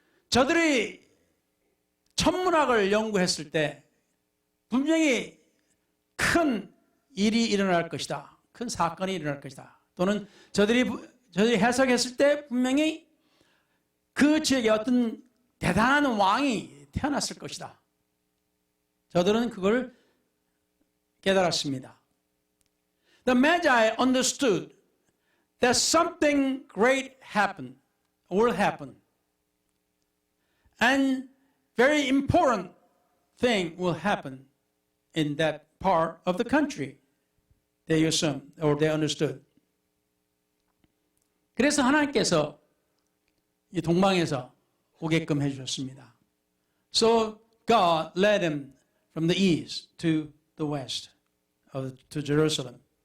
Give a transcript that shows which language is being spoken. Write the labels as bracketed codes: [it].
[ko] 저들이 천문학을 연구했을 때 분명히 큰 일이 일어날 것이다. 큰 사건이 일어날 것이다. 또는 저들이 해석했을 때 분명히 그 지역에 어떤 대단한 왕이 태어났을 것이다. 저들은 그걸 깨달았습니다. [en] The Magi understood that something great will happen. And very important thing will happen in that part of the country. They assumed or they understood. [ko] 그래서 하나님께서 이 동방에서 오게끔 해주셨습니다. [en] So God led them from the east to the west, to Jerusalem.